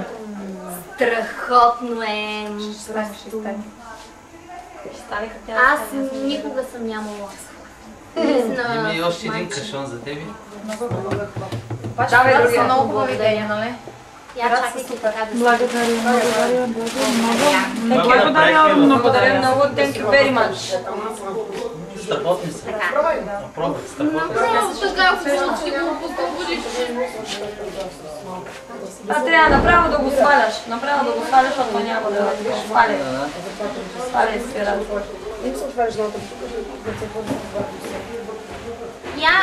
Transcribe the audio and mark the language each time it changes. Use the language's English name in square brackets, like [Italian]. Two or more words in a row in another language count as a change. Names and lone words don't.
[Bulgarian] Страхотно е. Аз никога съм нямала. Има и още един кашон за тебе. Давай другия. Много хубави идеи, нали? Я чакайте така да се... Благодаря много. [English] Thank you very much. [Bulgarian] Страхотни са. Пробвай, страхотни са. А трябва направо да го сваляш. Направо да го сваляш, защото няма да сваля. Сваля и се радва. Я...